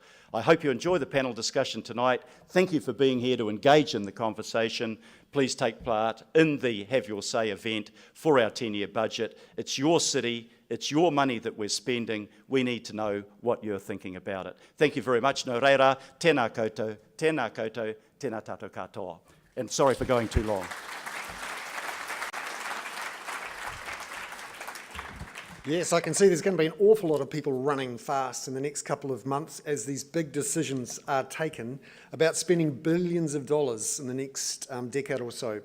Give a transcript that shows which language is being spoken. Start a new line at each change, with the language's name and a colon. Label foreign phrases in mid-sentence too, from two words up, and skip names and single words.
English: I hope you enjoy the panel discussion tonight. Thank you for being here to engage in the conversation. Please take part in the Have Your Say event for our 10-year budget. It's your city, it's your money that we're spending. We need to know what you're thinking about it. Thank you very much.
Māori: Nō reira, tēnā koutou, tēnā koutou, tēnā tātou katoa.
English: And sorry for going too long. Yes, I can see there's going to be an awful lot of people running fast in the next couple of months as these big decisions are taken about spending billions of dollars in the next decade or so.